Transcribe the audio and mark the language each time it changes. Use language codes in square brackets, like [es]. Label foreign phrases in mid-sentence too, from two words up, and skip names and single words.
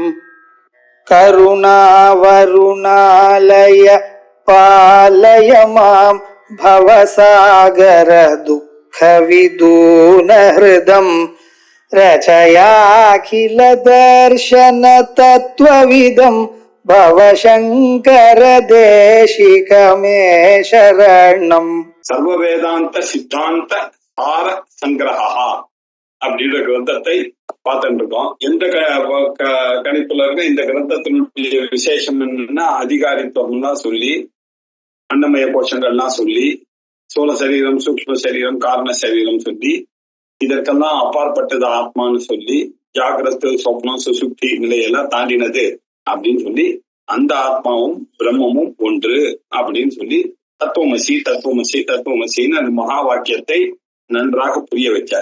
[sa] करुणावरुणालय पालय मां भवसागर दुःखविदून हृदं रचयाखिल दर्शन तत्त्वविदं भवशङ्कर देशिकमे शरणम्. [ta] சர்வ வேதாந்த சித்தாந்த சார சங்கிரகா அப்படின்ற கிரந்தத்தை பார்த்துட்டு இருக்கோம். எந்த கணிப்புல இருக்க இந்த கிரந்தத்தினுடைய விசேஷம் என்னன்னா, அதிகாரித்துவம்லாம் சொல்லி, அன்னமய கோஷங்கள்லாம் சொல்லி, சோழ சரீரம், சூக்ஷ்ம சரீரம், காரண சரீரம் சொல்லி, இதற்கெல்லாம் அப்பாற்பட்டது ஆத்மான்னு சொல்லி, ஜாகிரத்து, சொப்னம், சுசுப்தி நிலையெல்லாம் தாண்டினது அப்படின்னு சொல்லி, அந்த ஆத்மாவும் பிரம்மமும் ஒன்று அப்படின்னு சொல்லி தத்துவமசி தத்துவமசி தத்துவமசின்னு அந்த மகா வாக்கியத்தை நன்றாக புரிய வச்சார்.